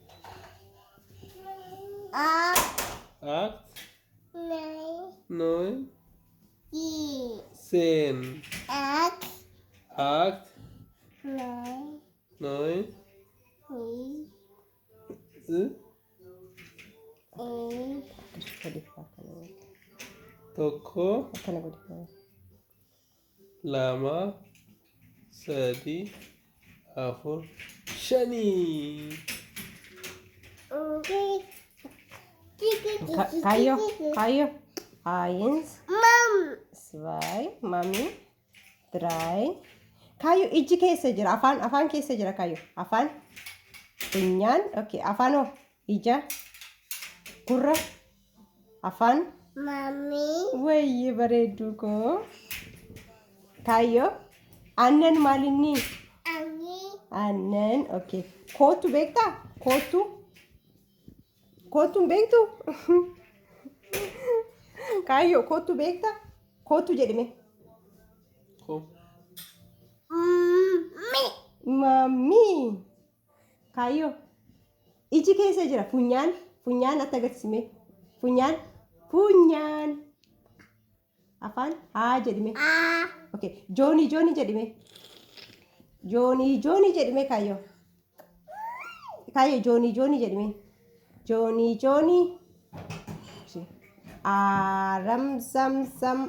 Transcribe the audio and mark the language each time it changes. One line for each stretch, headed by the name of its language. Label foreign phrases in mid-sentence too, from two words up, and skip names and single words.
German: Acht, Acht,
English: nine, 9, ten. 10.
German: Acht, 8,
English: nine, 9, ten, 10. eight,
Oromo: Tokko, lama, sadi, afur, shani. Kayo, kayo.
German: Eins, Mom. zwei, mami, drei.
Oromo: Kayo, iji keessa jira. Afaan keessa jira kayo. Afaan, funyaan. Okay, afaanoo. Ija, gurra, afaan. Mommy. Wayye bareedduu koo. Kayo, aannan maalinni? Annie. Aannan, okay. Kootu beektaa? Kootu? Kootuun beektu? Kayo, kootu beektaa? Kootu jedhime. Ko, Me. Mami. Kayo. Iji keessa jira. Funyaan. Funyaan natti agarsiisime. Funyaan. Funyaan. Afaan. Haa jedhime. Ah. Okay. Joonii joonii jedhime. Joonii joonii jedhime kayo. Kayo joonii joonii jedhime. Joonii joonii. Aram sam sam.